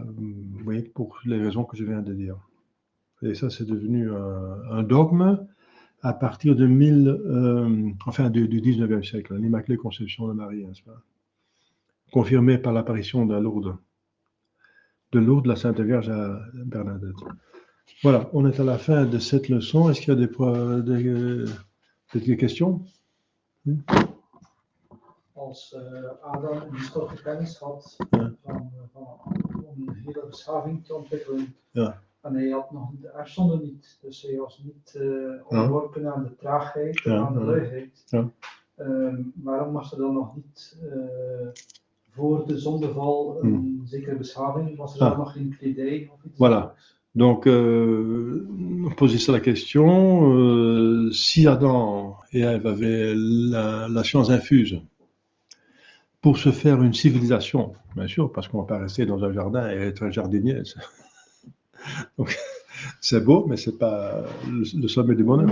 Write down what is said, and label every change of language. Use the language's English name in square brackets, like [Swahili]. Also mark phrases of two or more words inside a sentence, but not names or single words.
[French] Oui, pour les raisons que je viens de dire. Et ça, c'est devenu un dogme à partir de du 19e siècle, l'Immaculée Conception de Marie, n'est-ce pas? Confirmé par l'apparition de Lourdes, la Sainte Vierge à Bernadette. Voilà, on est à la fin de cette leçon. Est-ce qu'il y a des questions? [Dutch] Als Adam een historische kennis had om een hele beschaving te ontwikkelen. Ja. En hij had nog de erfzonde niet, dus hij was niet onderworpen aan de traagheid en aan de luiheid. Ja. Waarom was er dan nog niet voor de zondeval een zekere beschaving? Was er dan nog geen kledij of iets? [French] Voilà. Donc, on pose ici la question, si Adam et Ève avaient la science infuse pour se faire une civilisation, bien sûr, parce qu'on ne va pas rester dans un jardin et être un jardinier. Donc, c'est beau, mais ce n'est pas le sommet du bonheur.